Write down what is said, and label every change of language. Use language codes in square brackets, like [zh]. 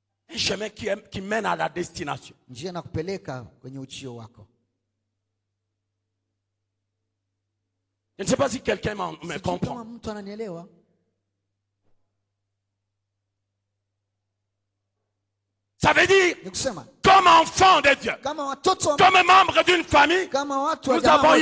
[fr] Un chemin qui mène à la destination. [sw] Njia inakupeleka kwenye ujio wako. [fr] Je ne sais pas si quelqu'un me [sw] Sijui [fr] comprend. [sw] kama mtu ananielewa. [fr] Ça veut dire, [sw] Ni kusema [fr] comme enfant de Dieu, [sw] kama watoto wa [fr] comme membre d'une famille, [sw] kama watu wa [fr] nous [sw] jamaa [fr] avons [sw] moja,